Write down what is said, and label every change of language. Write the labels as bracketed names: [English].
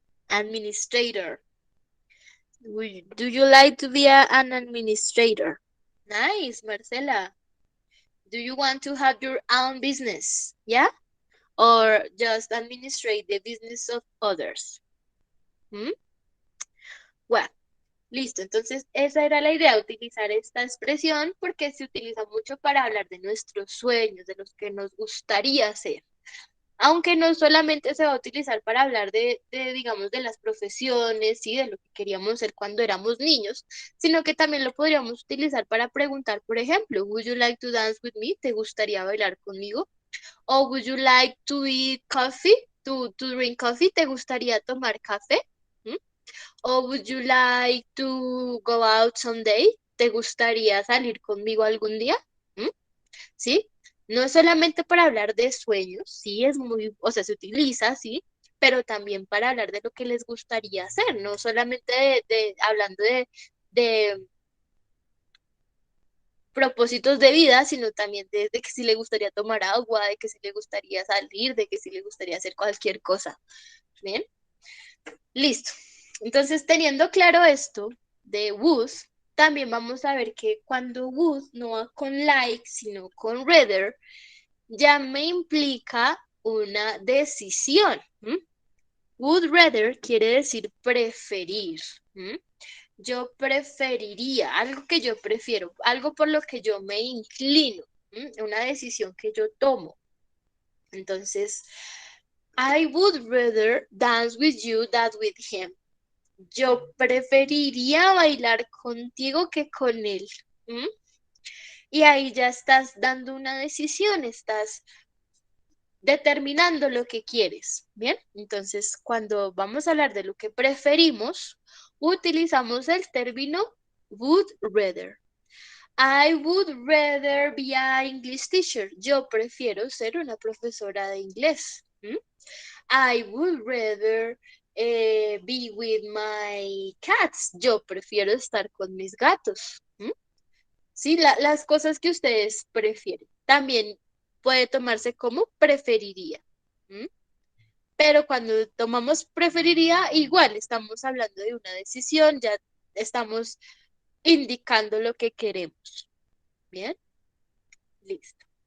[English] Administrator. Do you like to be an administrator? Nice, Marcela. Do you want to have your own business? Yeah? Or just administrate the business of others? Well, listo. [Spanish] Entonces, esa era la idea, utilizar esta expresión porque se utiliza mucho para hablar de nuestros sueños, de los que nos gustaría hacer. Aunque no solamente se va a utilizar para hablar digamos, de las profesiones y de lo que queríamos ser cuando éramos niños, sino que también lo podríamos utilizar para preguntar, por ejemplo, [English] would you like to dance with me? [Spanish] ¿Te gustaría bailar conmigo? [English] O would you like to eat coffee? To drink coffee? [Spanish] ¿Te gustaría tomar café? O [English] would you like to go out someday? [Spanish] ¿Te gustaría salir conmigo algún día? ¿Sí? No es solamente para hablar de sueños, sí es muy, o sea, se utiliza, sí, pero también para hablar de lo que les gustaría hacer, no solamente hablando de propósitos de vida, sino también de que si le gustaría tomar agua, de que si le gustaría salir, de que si le gustaría hacer cualquier cosa. ¿Bien? Listo. Entonces, teniendo claro esto de would, también vamos a ver que cuando would no va con like, sino con rather, ya me implica una decisión. Would rather quiere decir preferir. Yo preferiría, algo que yo prefiero, algo por lo que yo me inclino, una decisión que yo tomo. [English] Entonces, I would rather dance with you than with him. [Spanish] Yo preferiría bailar contigo que con él. Y ahí ya estás dando una decisión, estás determinando lo que quieres, ¿bien? Entonces, cuando vamos a hablar de lo que preferimos, utilizamos el término would rather. [English] I would rather be an English teacher. [Spanish] Yo prefiero ser una profesora de inglés. [English] I would rather be with my cats. [Spanish] Yo prefiero estar con mis gatos. Sí, las cosas que ustedes prefieren. También puede tomarse como preferiría. Pero cuando tomamos preferiría, igual estamos hablando de una decisión, ya estamos indicando lo que queremos. ¿Bien? Listo.